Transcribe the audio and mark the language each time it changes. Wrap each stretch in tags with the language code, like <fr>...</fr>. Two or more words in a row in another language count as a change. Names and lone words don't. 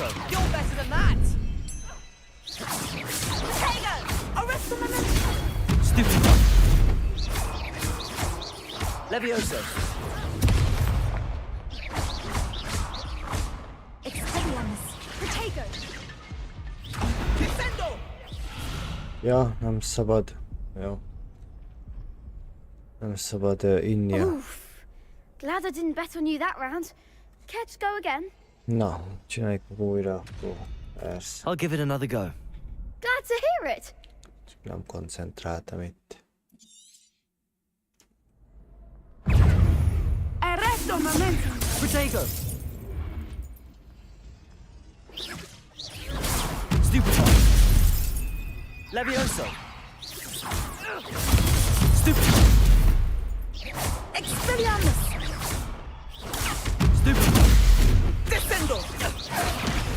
<en>You're better than that! Potato! Arrest the momentum! Stupid one! Levioso! Expelliarmus! Potato! Descendo!</en> <hu>Ja, nem szabad. Jó. Nem szabad innia. Oof.</hu> <en>Glad I didn't bet on you that round. Care to go again?</en> <hu>Na, csináljuk újra, akkor persze.</hu> <en>I'll give it another go. Glad to hear it.</en> <hu>Csak nem koncentráltam itt.</hu> <en>Arresto momentum! Potato! Stupid one! Levioso! Stupid one! Expelliarmus! Stupid one! Descendo!</en>